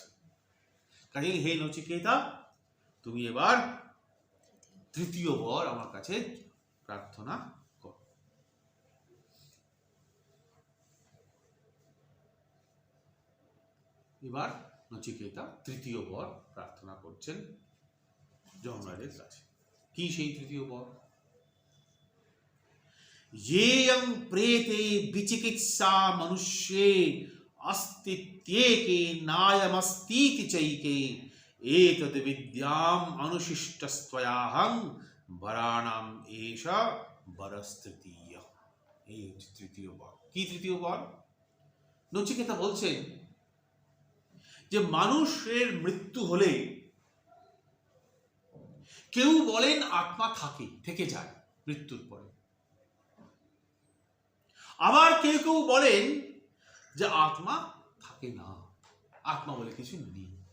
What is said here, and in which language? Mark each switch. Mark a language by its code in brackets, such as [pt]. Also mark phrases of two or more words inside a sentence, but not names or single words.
[bn] কাজেই হে নচিকেতা, তুমি এবার 3য় বর আমার কাছে প্রার্থনা করো। এবার নচিকেতা 3য় বর প্রার্থনা করছেন যমরাজের কাছে। কি সেই 3য় বর? [sa] येयं प्रेते विचिकित्सा मनुष्ये अस्तित्येके नायमस्तीति चैके एतद् विद्याम् अनुशिष्टस्त्वयाहं वराणां एषा वरस्तृतीय। [bn] এই হচ্ছে 3য় বর। কি 3য় বর? নচিকেতা বলছেন যে মানুষের মৃত্যু হলে কেউ বলেন আত্মা থেকে যায় মৃত্যুর পরে, আবার কেউ কেউ বলেন যে আত্মা থাকে না, আত্মা বলে কিছু নেই।